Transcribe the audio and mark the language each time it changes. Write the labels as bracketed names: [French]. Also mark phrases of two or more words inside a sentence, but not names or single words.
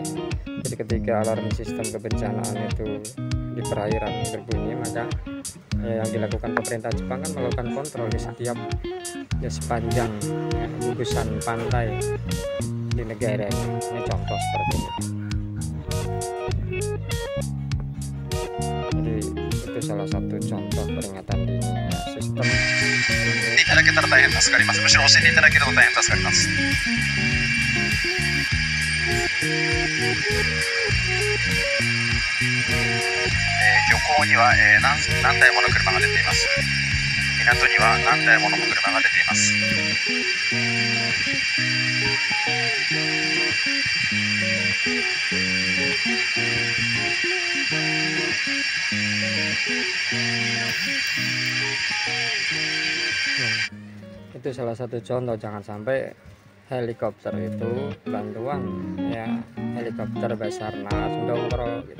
[Indonesian] Jadi ketika alarm sistem kebencanaan itu di perairan berbunyi, maka yang dilakukan pemerintah Jepang kan melakukan kontrol di setiap sepanjang gugusan pantai di negara ini. Ini contoh seperti ini. Jadi itu salah satu contoh peringatan dini sistem. [Japanese] いただけたら大変助かります。むしろ教えていただけると大変助かります。漁港には、何台もの車が出ています。港には何台もの車が出ています。 [Indonesian] Itu salah satu contoh, jangan sampai helikopter itu bantuan ya, helikopter Basarnas mendongkro gitu.